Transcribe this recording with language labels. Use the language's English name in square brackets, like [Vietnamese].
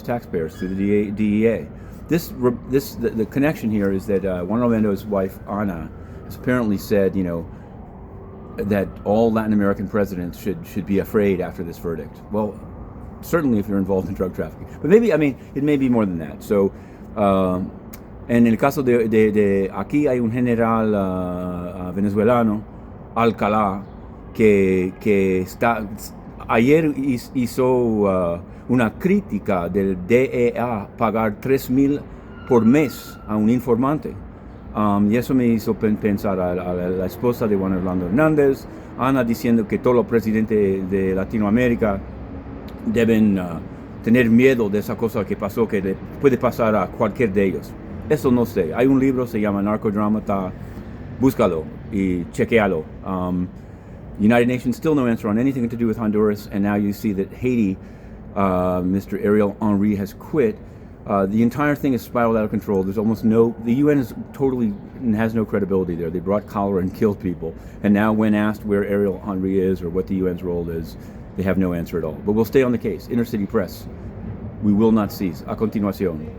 [English] taxpayers through the DEA. The connection here is that Juan Orlando's wife, Ana, has apparently said, that all Latin American presidents should be afraid after this verdict. Well, certainly if you're involved in drug trafficking. But maybe, it may be more than that. [Spanish] So, en el caso de aquí hay un general venezolano, Alcala, que está... Ayer hizo una crítica del DEA pagar $3,000 por mes a un informante. Y eso me hizo pensar a la esposa de Juan Orlando Hernández, Ana, diciendo que todos los presidentes de Latinoamérica deben tener miedo de esa cosa que pasó, que le puede pasar a cualquier de ellos. Eso no sé. Hay un libro, se llama Narcodrama, búscalo y chequealo. [English] United Nations, still no answer on anything to do with Honduras, and now you see that Haiti, Mr. Ariel Henry has quit. The entire thing has spiraled out of control. There's almost the UN has no credibility there. They brought cholera and killed people, and now when asked where Ariel Henry is or what the UN's role is, they have no answer at all. But we'll stay on the case. Inner City Press, we will not cease. [Spanish] A continuación.